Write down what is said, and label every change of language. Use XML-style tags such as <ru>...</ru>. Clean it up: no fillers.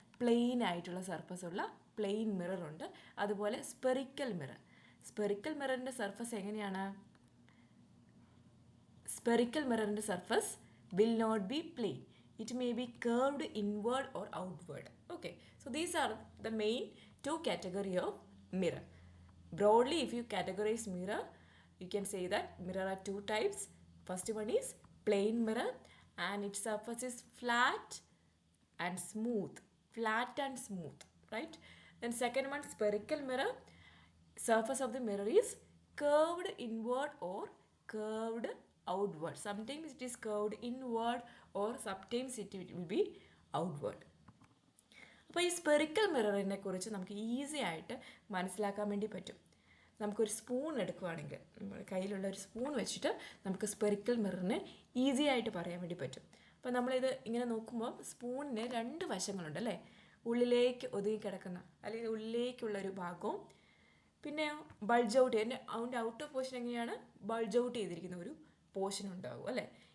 <ml>Plain ആയിട്ടുള്ള surface ഉള്ള plain mirror ഉണ്ട്. അതുപോലെ സ്പെറിക്കൽ മിറർ. സ്പെറിക്കൽ മിററിൻ്റെ സർഫസ് എങ്ങനെയാണ്?</ml> <en>Spherical മിററിൻ്റെ surface will not be plain. It may be curved inward or outward. Okay, so these are the main two category of mirror. Broadly, if you categorize mirror, you can say that mirror are two types. First one is plain mirror and its surface is flat and smooth. flat and smooth, right? Then second one, spherical mirror, surface of the mirror is curved inward or curved outward. Sometimes it is curved inward or sometimes it will be outward.</en> <ml>അപ്പോൾ ഈ spherical മിററിനെ കുറിച്ച് നമുക്ക് easy ആയിട്ട് മനസ്സിലാക്കാൻ വേണ്ടി പറ്റും. നമുക്കൊരു spoon എടുക്കുകയാണെങ്കിൽ നമ്മുടെ കയ്യിലുള്ള ഒരു സ്പൂൺ വെച്ചിട്ട് നമുക്ക് സ്പെറിക്കൽ മിററിനെ ഈസി ആയിട്ട് പറയാൻ വേണ്ടി പറ്റും. അപ്പോൾ നമ്മളിത് ഇങ്ങനെ നോക്കുമ്പോൾ സ്പൂണിന് രണ്ട് വശങ്ങളുണ്ട് അല്ലേ, ഉള്ളിലേക്ക് ഒതുങ്ങി കിടക്കുന്ന അല്ലെങ്കിൽ ഉള്ളിലേക്കുള്ളൊരു ഭാഗവും പിന്നെ ബൾജ് ഔട്ട് അതിൻ്റെ ഔട്ടർ പോർഷൻ എങ്ങനെയാണ് ബൾജ് ഔട്ട് ചെയ്തിരിക്കുന്ന ഒരു പോർഷൻ ഉണ്ടാകും അല്ലേ.</ml>